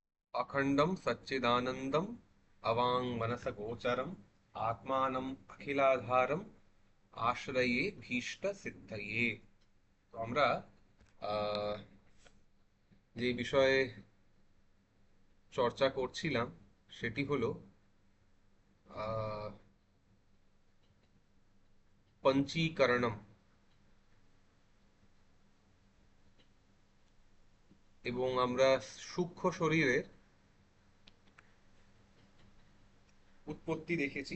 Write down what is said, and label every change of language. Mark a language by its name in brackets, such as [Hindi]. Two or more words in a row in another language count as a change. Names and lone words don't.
[Sanskrit] अखंडम सच्चिदानंदम अवांग मनस गोचरम आत्मानम अखिलाधारम आश्रये भीष्ट सिद्धये। [Bangla] তো আমরা আহ, যে বিষয়ে চর্চা করছিলাম সেটি হলো আহ, পঞ্চীকরণম, এবং আমরা সূক্ষ্ম শরীরের উৎপত্তি দেখেছি।